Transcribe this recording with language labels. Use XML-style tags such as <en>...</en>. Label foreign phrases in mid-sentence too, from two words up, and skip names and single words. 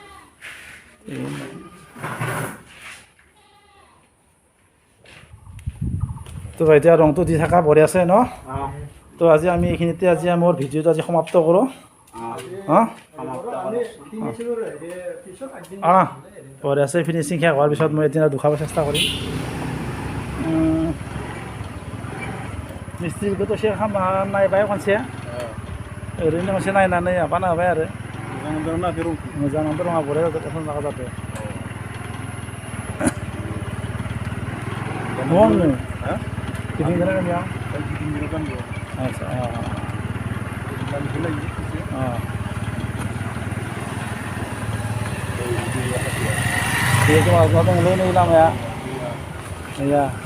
<as>তো এতিয়া ৰংটো দি থকা ভৰি আছে ন তো আজি আমি এইখিনিতে আজি মোৰ ভিডিঅ'টো আজি সমাপ্ত কৰোঁ ভৰি আছে ফিনিচিং শেষ হোৱাৰ পিছত মই এদিন দুখাব চেষ্টা কৰিম</as> <brx>मिस्ट्रिखौथ' एसे नायबाय खनसे ओरैनो खनसे नायनानै माबाना होबाय आरो मोजाङानो रङा बरिया जादों पसन्द जागा जादों न'आवनो गिदिंग्रा गामियाव आदसा बेखौ माबा दंलै नै लामाया गैया</brx>